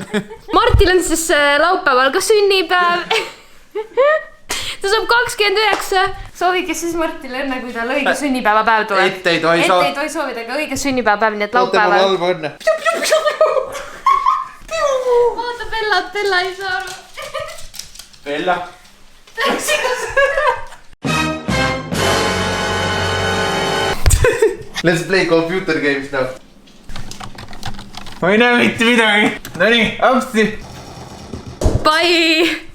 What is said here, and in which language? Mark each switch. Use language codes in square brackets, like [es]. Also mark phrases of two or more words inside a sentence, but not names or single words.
[et] Martil on siis laupäeval ka sünnipäev. Ta saab 29. Soovige siis Martile õnne, kui tal õige sünnipäevapäev tuleb. Ette ei tohi soovida, aga õige sünnipäevapäev, nii et laupäeval. Oota, ma halva õnne. Vaata Bella ei saa aru. Bella? [en] Let's play computer games now. [et] Ma ei näe mitte midagi. Nonii, apsti. Bye!